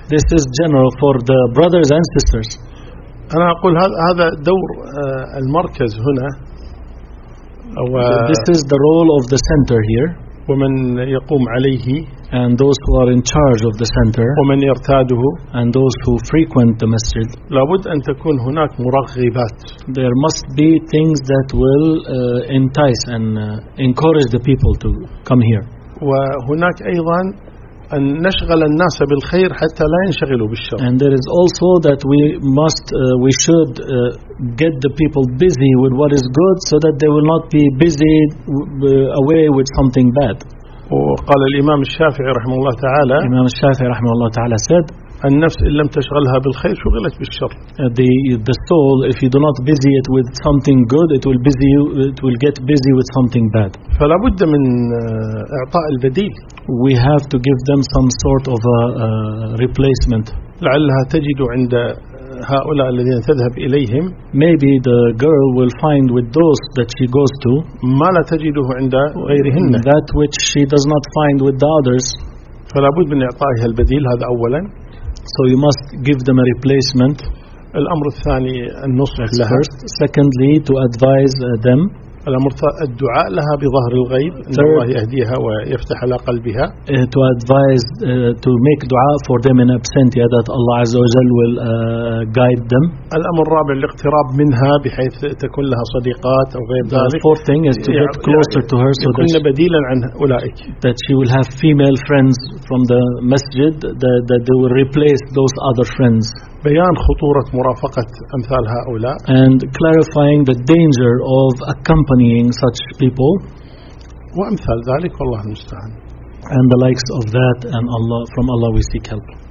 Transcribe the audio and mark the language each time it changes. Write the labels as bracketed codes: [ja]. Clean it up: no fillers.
[en] This is general for the brothers and sisters [ar] أنا أقول هذا دور المركز هنا [en] This is the role of the center here [ar] ومن يقوم عليه [en] and those who are in charge of the center [ar] ومن يرتاده [en] and those who frequent the masjid [ar] لابد أن تكون هناك مرغبات [en] there must be things that will entice and encourage the people to come here [ar] وهناك أيضا أن نشغل الناس بالخير حتى لا ينشغلوا بالشر [en] and there is also that we must we should get the people busy with what is good so that they will not be busy away with something bad [ar] وقال الإمام الشافعي رحمه الله تعالى الإمام الشافعي رحمه الله تعالى said النفس إن لم تشغلها بالخير شغلت بالشر. [en] The soul, if you do not busy it with something good, it will busy you, it will get busy with something bad. [ar] فلا بد من إعطاء البديل. [en] We have to give them some sort of a replacement. [ar] لعلها تجد عند هؤلاء الذين تذهب إليهم. [en] Maybe the girl will find with those that she goes to [ar] ما لا تجده عند غيرهن. [en] That which she does not find with the others. [ar] فلا بد من إعطائها البديل هذا أولا. [en] So you must give them a replacement. [ar] الأمر الثاني النصح لها. [en] Secondly, to advise them. [ar] الأمر الدعاء لها بظهر الغيب إن الله يهديها ويفتح على قلبها. [en] To advise to make دعاء for them in absentia that Allah [ar] عز وجل [en] will guide them. [ar] الأمر الرابع الاقتراب منها بحيث تكون لها صديقات أو غير ذلك. [en] The fourth thing is to get closer to her so [ar] يكون بديلا عن أولئك. [en] That she will have female friends from the masjid that they will replace those other friends. [ar] بيان خطورة مرافقة أمثال هؤلاء [en] and clarifying the danger of accompanying such people [ar] وأمثال ذلك والله المستعان [en] and the likes of that and Allah from Allah we seek help.